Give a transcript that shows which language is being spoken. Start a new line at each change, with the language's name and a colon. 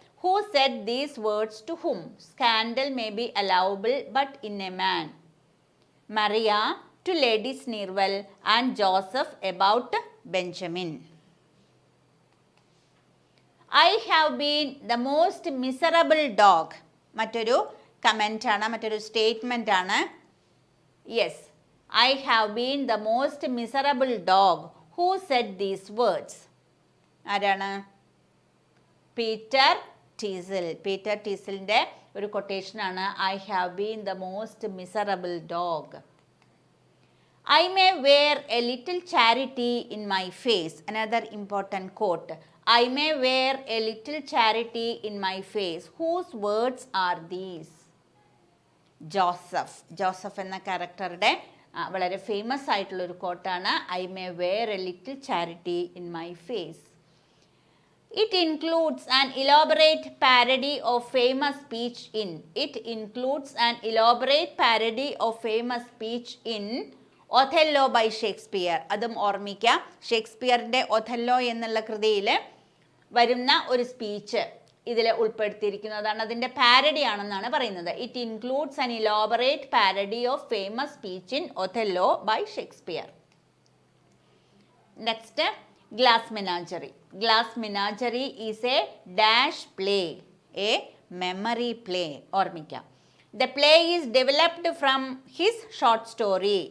English: Who said these words to whom? Scandal may be allowable but in a man. Maria to Lady Sneerwell and Joseph about Benjamin. I have been the most miserable dog.
Malayalam: മറ്റൊരു comment ആണ്, മറ്റൊരു statement ആണ്.
English: Yes, I have been the most miserable dog. Who said these words?
Malayalam: ആരാണ്?
English: Peter Teazle.
Malayalam: Peter ടീസലിൻ്റെ ഒരു കൊട്ടേഷനാണ്
English: I have been the most miserable dog. I may wear a little charity in my face. Another important quote. I may wear a little charity in my face. Whose words are these? Joseph.
Malayalam: Joseph എന്ന ക്യാരക്ടറുടെ വളരെ famous ആയിട്ടുള്ളൊരു കോട്ടാണ്
English: I may wear a little charity in my face. It includes an elaborate parody of famous speech in. It includes an elaborate parody of famous speech in Othello by Shakespeare.
Malayalam: അതും ഓർമ്മിക്കുക. ഷേക്സ്പിയറിൻ്റെ Othello എന്നുള്ള കൃതിയിൽ വരുന്ന ഒരു speech ഇതിൽ ഉൾപ്പെടുത്തിയിരിക്കുന്നതാണ്. അതിൻ്റെ parody ആണെന്നാണ് പറയുന്നത്.
English: It includes an elaborate parody of famous speech in Othello by Shakespeare. Next, glass menagerie. Glass menagerie is a dash play, a memory play.
Malayalam: ഓർമ്മിക്കാം.
English: The play is developed from his short story.